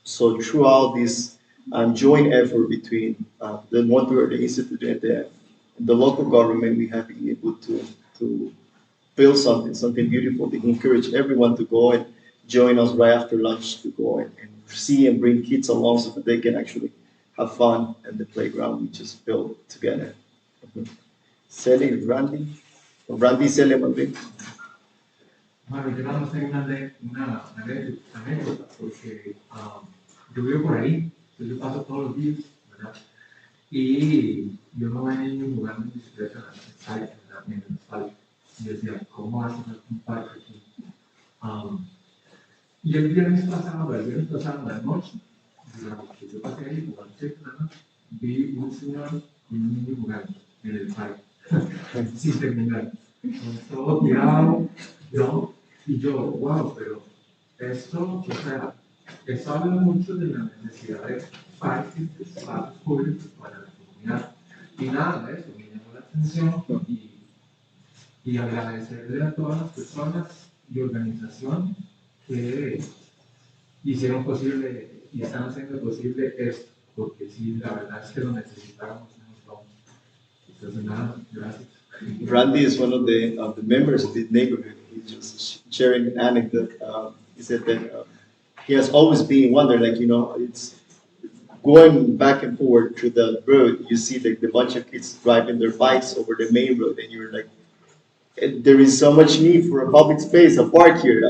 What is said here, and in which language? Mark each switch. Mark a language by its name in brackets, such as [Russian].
[English] So throughout this joint effort between the Monteverde Institute and the local government, we have been able to build something beautiful. They encourage everyone to go and join us right after lunch to go and see and bring kids along so that they can actually have fun at the playground we just built together. [Spanish] Sally, Randy, o Randy, Sally, más bien. Bueno, yo no tengo una anécdota, porque yo vivo por ahí, entonces yo paso todos los días, ¿verdad? Y yo no veía niños jugando en bicicleta en el site, en el asfalto. Y yo decía, ¿cómo hacen un parque aquí? Y el viernes pasado en la noche, digamos que yo pasé ahí jugando la noche, vi un señor y un niño jugando en el parque, sin terminar, con todo tirado, ¿no? Y yo, wow, pero esto, o sea, eso habla mucho de la necesidad de parques, de espacios públicos para la comunidad. Y nada de eso me llamó la atención y agradecerle a todas las personas y organizaciones que hicieron posible y están haciendo posible esto, porque sí, la verdad es que lo necesitamos un montón. Entonces, nada, gracias. [English] Randy is one of the members of the neighborhood. He's just sharing an anecdote. He said that he has always been wondering, like, it's going back and forward through the road. You see the bunch of kids driving their bikes over the main road, and you're like, there is so much need for a public space, a park here.